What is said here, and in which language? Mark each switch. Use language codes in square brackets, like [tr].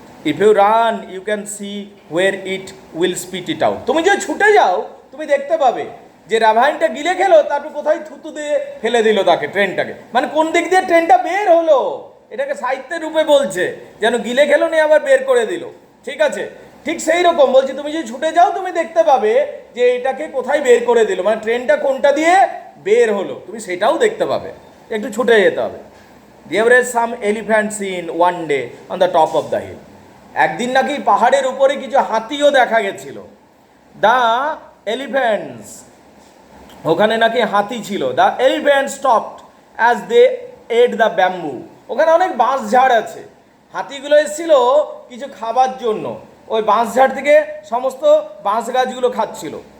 [en] if you run you can see where it will spit it out, [bn] তুমি যদি ছুটে যাও তুমি দেখতে পাবে যে রাভাইনটা গিলে খেলো, তারপর কোথায় থুতু দিয়ে ফেলে দিল তাকে, ট্রেনটাকে, মানে কোন দিক দিয়ে ট্রেনটা বের হলো, এটাকে সাহিত্যের রূপে বলছে, যেন গিলে খেলো নিয়ে আবার বের করে দিল, ঠিক আছে? ঠিক সেই রকম বলছি, তুমি যদি ছুটে যাও তুমি দেখতে পাবে যে এটাকে কোথায় বের করে দিল, মানে ট্রেনটা কোনটা দিয়ে বের হলো তুমি সেটাও দেখতে পাবে, একটু ছুটে যেতে হবে। [en] There were some elephants seen one day on the top of the hill. [bn] একদিন নাকি পাহাড়ের উপরে কিছু হাতিও দেখা গেছিল। [en] the elephants, [bn] ওখানে নাকি হাতি ছিল। [en] the elephant stopped as they ate the bamboo, [bn] ওখানে অনেক বাঁশ ঝাড় আছে, হাতিগুলো এসেছিল কিছু খাবার জন্য, ওই বাঁশ ঝাড় থেকে সমস্ত বাঁশ গাছগুলো খাচ্ছিল।